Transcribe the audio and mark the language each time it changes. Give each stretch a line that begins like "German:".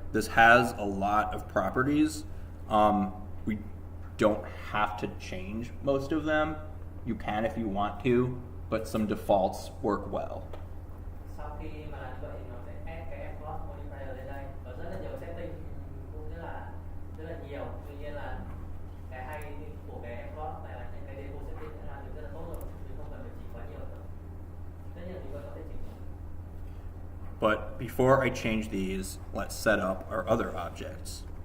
English: This has a lot of properties. We don't have to change most of them. You can if you want to, but some defaults work well.
Vietnamese: Sau khi mà làm như vậy thì nó sẽ add cái mCloth modifier lên đây. Có rất là nhiều setting cũng rất là nhiều. Tuy nhiên là cái hay của cái mCloth này là những cái default setting đã làm được rất là tốt rồi, chứ không cần phải chỉnh quá nhiều nữa. Tất nhiên chúng ta có thể chỉnh.
English: But before I change these, let's set up our other objects.